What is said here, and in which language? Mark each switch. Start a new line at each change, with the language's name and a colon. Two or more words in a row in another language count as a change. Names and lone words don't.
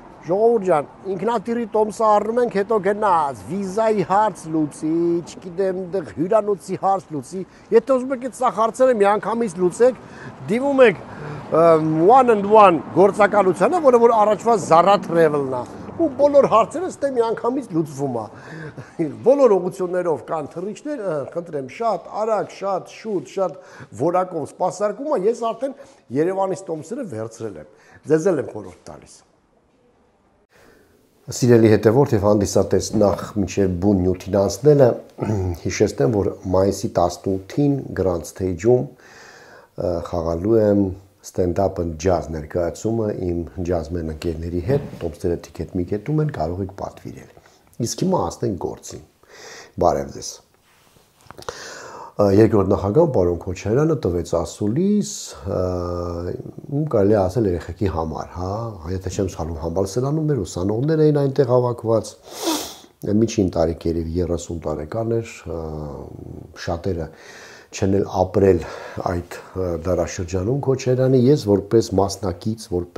Armenian: Ժողովուրդ ջան, ինքնատիրի տոմսը առնում ենք, հետո գնաց, վիզայի հարց լուծի, չգիտեմ, հյուրանոցի հարց լուծի, եթե ուզում եք այդ սաղ հարցերը միանգամից լուծեք, դիմում եք
English: one-on-one
Armenian: գործակալությանը, որը որ առաջվա Zara Travel-ն է, ու բոլոր հարցերը ստե միանգամից լուծվում է, բոլոր ուղղություններով կան թռիչքներ, խնդրեմ, շատ արագ, շատ շուտ, շատ որակով սպասարկում է, ես արդեն Երևանից տոմսերը վերցրել եմ, ձեզ եմ խորհուրդ տալիս։ Սիրելի հետևորդ եւ հանդիսատես նախ մինչեւ բուն նյութին անցնելը հիշեցնեմ, որ մայիսի 18-ին Grand Stage-ում խաղալու եմ
English: stand-up and jazz
Armenian: ներկայացումը իմ ջազմեն ընկերների հետ, տոմսերը ticket-ում են, կարող եք պատվիրել։ Իսկ հիմա անցնենք գործին։ Բարև ձեզ։ Երկրորդ նախագահ պարոն Քոչարյանը տվեց ասուլիս, կարելի ասել երեխեքի համար, հա, եթե չեմ սխալվում, համալսարանում էր, ուսանողներ էին այնտեղ հավաքված, միջին տարիքերի 30 տարեկան էր, շատերը չեն էլ ապրել այդ դարաշրջանում Քոչարյանի, ես որպես մասնակից,